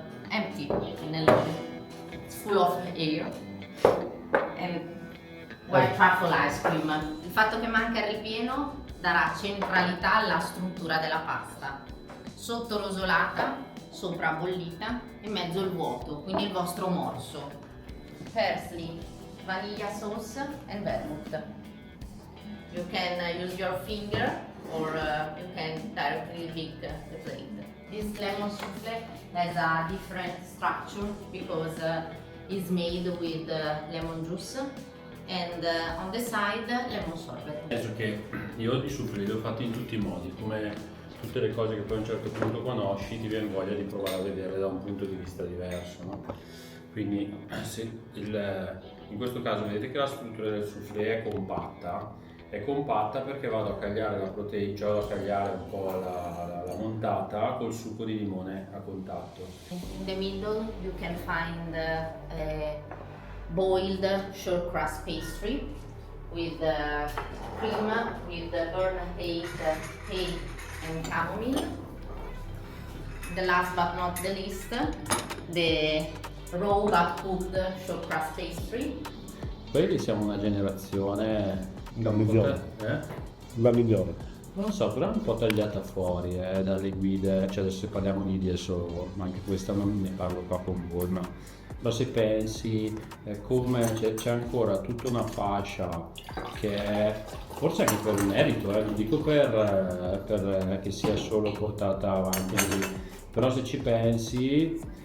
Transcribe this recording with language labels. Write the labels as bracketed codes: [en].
[en] Empty it's full of air and white truffle ice cream. [it] Il fatto che manca il ripieno darà centralità alla struttura della pasta, sotto rosolata, sopra bollita, in mezzo il vuoto, quindi il vostro morso. [en] Parsley, vanilla sauce and vermouth. You can use your finger or you can directly lick the plate. This lemon souffle has a different structure because it's made with lemon juice and on the side lemon sorbet. [it] Penso che io i soufflé li ho fatti in tutti i modi, come tutte le cose che poi a un certo punto conosci ti viene voglia di provare a vederle da un punto di vista diverso, no? Quindi in questo caso vedete che la struttura del soufflé è compatta perché vado a cagliare la proteina, cioè vado a cagliare un po' la montata col succo di limone a contatto. [en] In the middle you can find a boiled short crust pastry with cream with burnt hay and chamomile. The last but not the least, the raw but cooked short crust pastry. [it] Poi siamo una generazione La migliore. La migliore. Non lo so, però è un po' tagliata fuori dalle guide, cioè adesso parliamo di adesso, ma anche questa non ne parlo qua con voi, ma se pensi come c'è ancora tutta una fascia che è, forse anche per merito, non dico per che sia solo portata avanti, però se ci pensi